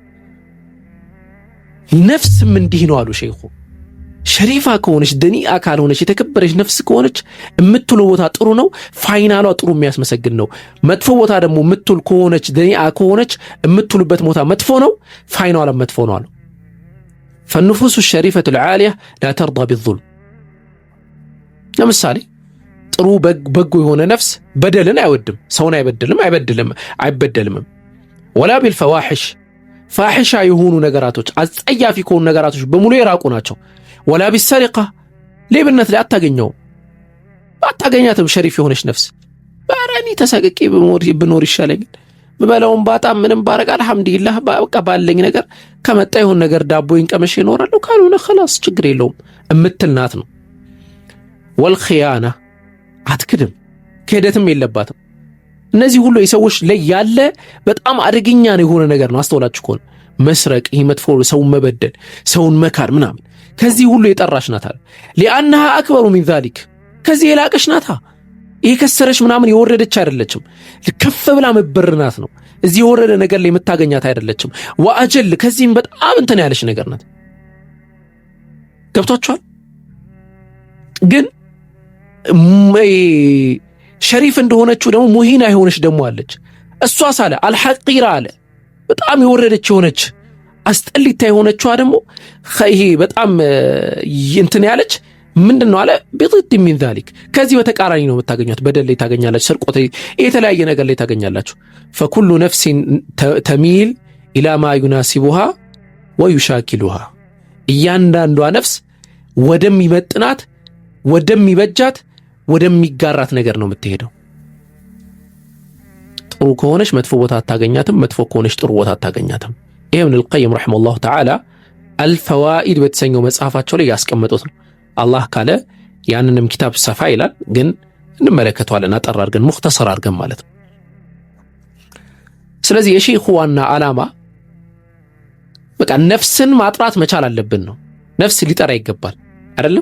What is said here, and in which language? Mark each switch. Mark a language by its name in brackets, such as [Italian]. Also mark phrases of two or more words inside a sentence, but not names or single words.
[Amharic] ነፍስም እንዲህ ነው አሉ ሼኹ ሸሪፋ ከሆነች ደኒአ ካልሆነች የተከበረች ነፍስ ከሆነች የምትለው ቦታ ጥሩ ነው ፋይናሏ ጥሩ የሚያስመሰግን ነው መጥፎ ቦታ ደግሞ የምትል ከሆነች ደኒአ ከሆነች የምትሉበት ቦታ መጥፎ ነው ፋይናሏ መጥፎ ነው አሉ [Arabic] فالنفوس الشريفة العالية لا ترضى بالظلم [Amharic] ለምሳሌ ጥሩ በጎ የሆነ ነፍስ በደልን አይወድም ሰውን አይበደልም [Arabic] ولا بالفواحش [Amharic] ፋሒሻ የሆኑ ነገራቶች አጸያፊ ከሆኑ ነገራቶች በሙሉ የራቁ ናቸው [Arabic] ولا بالسرقة [Amharic] ሌብነት ላይ አታገኛትም ሸሪፍ የሆነች ነፍስ ባራኒ ተሳቀቂ ብኖር ይሻለኝ በበላውን ባጣ ምንም ባረጋ አልহামዱሊላህ በቃ ባለኝ ነገር ከመጣ ይሁን ነገር ዳቦይን ቀመሽ ይኖራል ካልሆነ خلاص ችግር የለውም እምትልናት ነው والخيانة አትክድም ክህደትም የለባትም እነዚህ ሁሉ የሰዎች ላይ ያለ በጣም አደገኛ ነው የሆነ ነገር ነው አስተውላችሁ ከሆነ መስረቅ ይሄ መጥፎ ሰውን መበደል ሰውን መካር ምናምን ከዚህ ሁሉ የጠራሽ ናት [Arabic] لأنها أكبر من ذلك [Amharic] ከዚህ የላቀሽ ናታ ይሄ ከሰረሽ ምናምን የወረደች አይደለችም ለከፍ ብላ መበርናት ነው እዚህ የወረደ ነገር ላይ የምታገኛት አይደለችም ወአጀል ከዚህም በጣም እንትን ያለሽ ነገር ናት ገብቷችኋል ግን ሸሪፍ እንደሆነችው ደግሞ ሙሂና የሆነች ደግሞ አለች እሷ ሳለ አልሐቂራ አለ በጣም የወረደች የሆነች አስጠሊታ የሆነችዋ ደግሞ ይሄ በጣም እንትን ያለች ምንድነው አለ [Arabic] بضد من ذلك [Amharic] ከዚህ በተቃራኒ ነው የምታገኙት በደል ላይ ታገኛላችሁ ስርቆት የተለያየ ነገር ላይ ታገኛላችሁ [Arabic] فكل نفس تميل الى ما يناسبها ويشاكلها [Amharic] እያንዳንዷ ነፍስ ወደሚመጥናት ወደሚበጃት ወደሚጋራት ነገር ነው የምትሄደው ጥሩ ከሆነች መጥፎ ቦታ አታገኛትም መጥፎ ከሆነች ጥሩ ቦታ አታገኛትም ኢብኑ አልቀይም ረሂመሁላህ ተዓላ አልፈዋኢድ በተሰኘው መጽሐፋቸው ላይ ያስቀመጡት ነው አላህ ካለ ያንንም ኪታብ ሰፋ ይላል ግን እንመለከተዋለን አጠር አድርገን ሙختصር አድርገን ማለት ነው ስለዚህ የሼኹ ዋና ዓላማ በቃ ነፍስን ማጥራት መቻል አለብን ነው ነፍስ ሊጠራ ይገባል አይደለም?